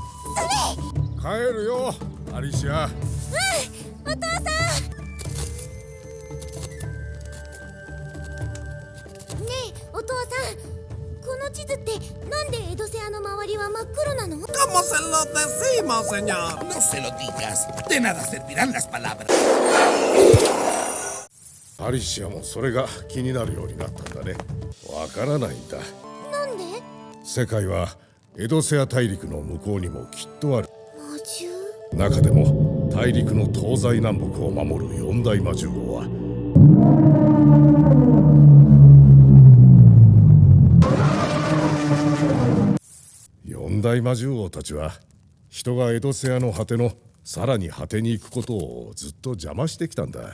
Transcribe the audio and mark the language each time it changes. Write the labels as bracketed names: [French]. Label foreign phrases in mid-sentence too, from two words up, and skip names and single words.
[Japanese] 帰るよアリシア。お父さん。ねえお父さん、この地図ってなんでエドセアの周りは真っ黒なの？ [Spanish] ¿Cómo se lo decimos, señor? No se lo digas. De nada servirán las palabras. [Japanese] アリシアもそれが気になるようになったんだね。わからないんだ。なんで？世界はエドセア大陸の向こうにもきっとある。魔獣？中でも大陸の東西南北を守る四大魔獣王は四大魔獣王たちは人がエドセアの果てのさらに果てに行くことをずっと邪魔してきたんだ。